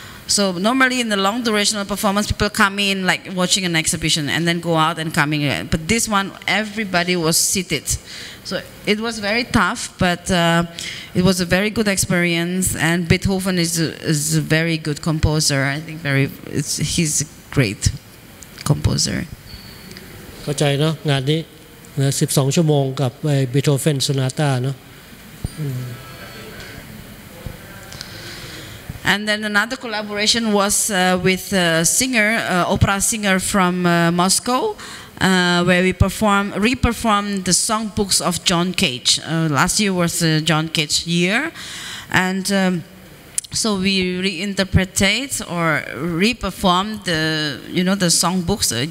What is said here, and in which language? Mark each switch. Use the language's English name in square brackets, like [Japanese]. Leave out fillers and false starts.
[English] So normally in the long durational performance, people come in like watching an exhibition and then go out and coming again. But this one, everybody was seated. So it was very tough, but it was a very good experience. And Beethoven is a very good composer. I think he's a great composer. [Thai] เข้าใจเนาะงานนี้12 ชั่วโมงกับเบโธเฟนโซนาต้าเนาะ [English] And then another collaboration was with a singer, opera singer from Moscow, where we re-performed the songbooks of John Cage. Last year was John Cage year, and so we reinterpreted or re-performed the songbooks.